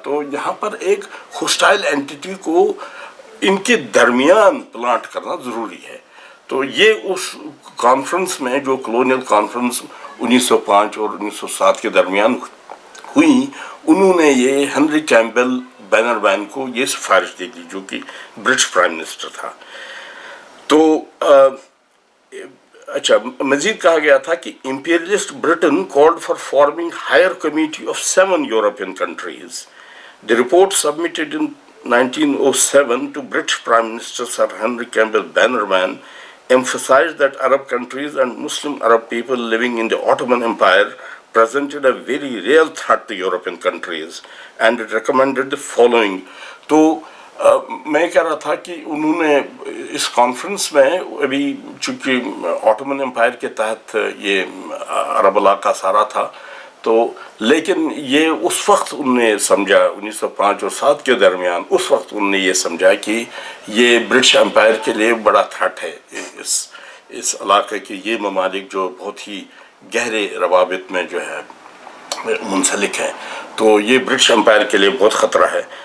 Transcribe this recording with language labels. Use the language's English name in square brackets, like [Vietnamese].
[Hindi] तो यहाँ पर एक होस्टाइल एंटिटी को इनके दरमियान प्लांट करना ज़रूरी है। तो ये उस कॉन्फ्रेंस में, जो कॉलोनियल कॉन्फ्रेंस 1905 और 1907 के दरमियान हुई, उन्होंने ये हेनरी कैम्पबेल बैनरमैन को ये सिफारिश दे दी, जो कि ब्रिटिश प्राइम मिनिस्टर था। तो अच्छा, मजीद कहा गया था कि [English] imperialist Britain called for forming higher committee of 7 European countries. The report submitted in 1907 to British Prime Minister Sir Henry Campbell Bannerman emphasized that Arab countries and Muslim Arab people living in the Ottoman Empire presented a very real threat to European countries, and it recommended the following. [Hindi] तो मैं कह रहा था कि उन्होंने इस conference में, अभी चूँकि ऑटोमन एम्पायर के तहत ये अरब इलाका सारा था, तो लेकिन ये उस वक्त उन्होंने समझा 1905 और 7 के दरमियान, उस वक्त उन्होंने ये समझा कि ये ब्रिटिश एम्पायर के लिए बड़ा थ्रेट है, इस इलाके के ये ममालिक जो बहुत ही गहरे रवाबित में जो है मुंसलिक हैं, तो ये ब्रिटिश एम्पायर के लिए बहुत ख़तरा है।